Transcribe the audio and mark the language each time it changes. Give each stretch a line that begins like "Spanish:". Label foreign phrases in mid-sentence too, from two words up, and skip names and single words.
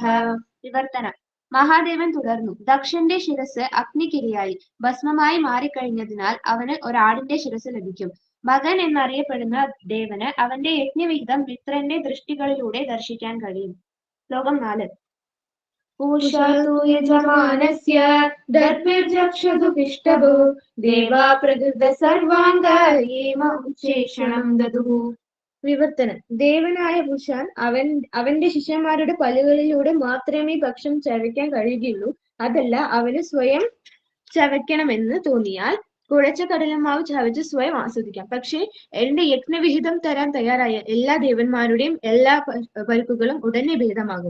Malayalam: വിവർത്തനം. മഹാദേവൻ തുടർന്നു, ദക്ഷന്റെ ശിരസ് അഗ്നിക്കിരയായി ഭസ്മമായി മാറിക്കഴിഞ്ഞതിനാൽ അവന് ഒരാടിന്റെ ശിരസ് ലഭിക്കും. മകൻ എന്നറിയപ്പെടുന്ന ദേവന് അവന്റെ യജ്ഞവിഹിതം മിത്രന്റെ ദൃഷ്ടികളിലൂടെ ദർശിക്കാൻ കഴിയും. ശ്ലോകം 4.
Sanskrit: पूषतु यजमानस्य दर्भिर्जक्षतु पिष्टभो देवा प्रकृत सर्वाङ्ग येम ഉച്ചേഷണം ദദുഃ.
Malayalam: വിവർത്തനം. ദേവനായ പുരുഷൻ അവന്റെ ശിഷ്യന്മാരുടെ പല്ലുകളിലൂടെ മാത്രമേ ഭക്ഷണം ചവയ്ക്കാൻ കഴിയുകയുള്ളൂ. അതല്ല, അവന് സ്വയം ചവയ്ക്കണമെന്ന് തോന്നിയാൽ കുഴച്ച കടലമാവ് ചവച്ച് സ്വയം ആസ്വദിക്കാം. പക്ഷേ എന്റെ യജ്ഞവിഹിതം തരാൻ തയ്യാറായ എല്ലാ ദേവന്മാരുടെയും എല്ലാ പരിക്കുകളും ഉടനെ ഭേദമാകും.